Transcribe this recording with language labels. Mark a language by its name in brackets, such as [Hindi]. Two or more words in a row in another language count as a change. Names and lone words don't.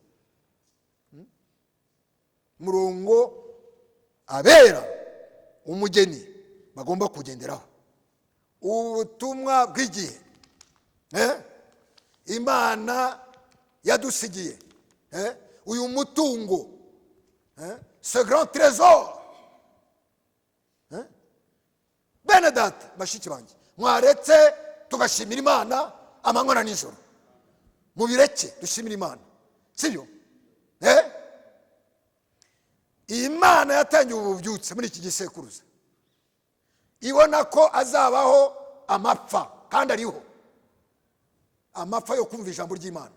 [Kinyarwanda] murongo abera umugeni bagomba kugenderaho, ubutumwa bw'igihe Imana yadusigiye, uyu mutungo, [French] ce grand trésor. [Kinyarwanda] Bene data bashiki banjye, mwaretse tugashimira Imana amanywa na nijoro. Mubireke dushimira Imana, sibyo? Imana yatangiye ububyutse muri iki gisekuruza, ibona ko azabaho amapfa, kandi ariho amapfa yo kumva ijambo ry'Imana.